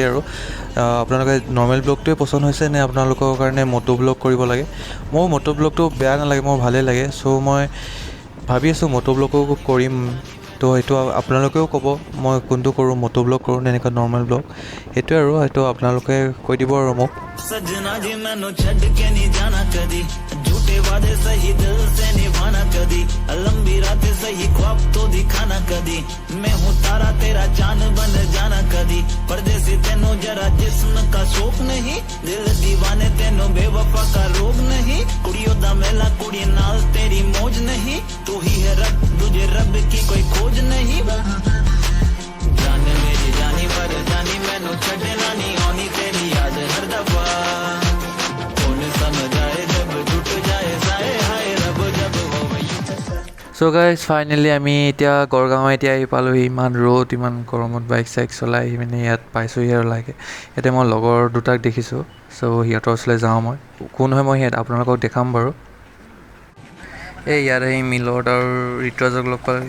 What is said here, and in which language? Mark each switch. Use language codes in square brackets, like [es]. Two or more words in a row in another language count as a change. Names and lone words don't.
[as] আৰু আপোনালোকে নৰ্মেল ব্লগটোৱে পচন্দ হৈছে নে আপোনালোকৰ কাৰণে মটো ব্লগ কৰিব লাগে? মোৰ মটো ব্লগটো বেয়া নালাগে, মোৰ ভালেই লাগে। চ' মই ভাবি আছোঁ মটোব্লগো কৰিম, তো সেইটো আপোনালোকেও ক'ব মই কোনটো কৰোঁ, মটোব্লগ কৰোঁ নে এনেকুৱা [en] normal blog, [as] সেইটোৱে আৰু সেইটো আপোনালোকে কৈ দিব আৰু মোক। [hi] सजना जी [pa] मैनू छड़ के [hi] नहीं जाना कदी, झूठे वादे सही दिल से निभाना कदी, लंबी रातें सही ख्वाब तो दिखाना कदी, मैं हूँ तारा तेरा चांद बन जाना कदी, परदेसी तेनू जरा जिस्म का शौक नहीं, दिल दीवाने तेनू बेवफा का रोग नहीं, [pa] कुड़ियों दा मेला कुड़ी नाल [hi] तेरी मौज नहीं, तू ही है रब तुझे रब की कोई खोज नहीं, जान मेरी जानी पर जानी मैनू छड़ना नहीं आनी तेरी याद हर दफा, कौन समझ आए जब टूट जाए साए हाय रब जब हो वही। [en] so guys finally [as] আমি এতিয়া গড়গাঁও এতিয়া আহি পালোঁহি। ইমান ৰ'দ, ইমান গৰমত বাইক চাইক চলাই আহি মানে ইয়াত পাইছোঁহি আৰু লাহেকৈ। ইয়াতে মই লগৰ দুটাক দেখিছোঁ, চ' সিহঁতৰ ওচৰলৈ যাওঁ মই। কোন হয় মই সিহঁত আপোনালোকক দেখাম বাৰু। এই ইয়াত আহি মিলত আৰু ঋতুৰাজক লগ পালোঁহি।